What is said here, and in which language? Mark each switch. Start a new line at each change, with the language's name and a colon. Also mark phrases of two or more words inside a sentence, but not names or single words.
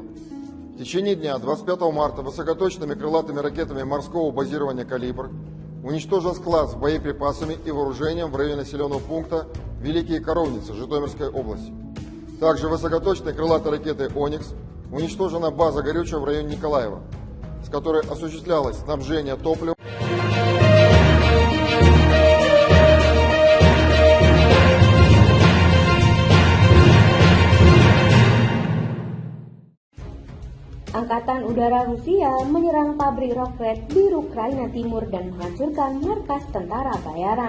Russian: В течение дня 25 марта высокоточными крылатыми ракетами морского базирования «Калибр» уничтожен склад с боеприпасами и вооружением в районе населенного пункта Великие Коровницы Житомирской области. Также высокоточной крылатой ракетой «Оникс» уничтожена база горючего в районе Николаева, с которой осуществлялось снабжение топливом.
Indonesian: Angkatan Udara Rusia menyerang pabrik roket di Ukraina Timur dan menghancurkan markas tentara bayaran.